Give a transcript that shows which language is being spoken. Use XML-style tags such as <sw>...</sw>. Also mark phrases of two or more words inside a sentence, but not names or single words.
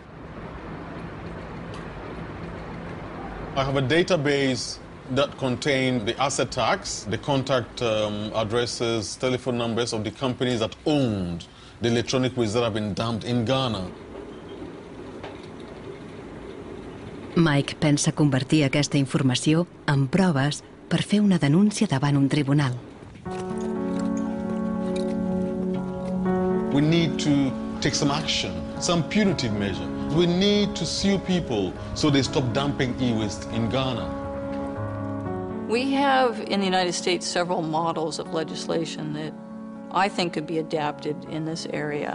<en>I have a database that contains the asset tags, the contact addresses, telephone numbers of the companies that owned the electronic waste that have been dumped in Ghana.</en> <ca>Mike pensa convertir aquesta informació en proves per fer una denúncia davant un tribunal.</ca> <en>We need to take some action, some punitive measure. We need to sue people so they stop dumping e-waste in Ghana. We have in the United States several models of legislation that I think could be adapted in this area.</en>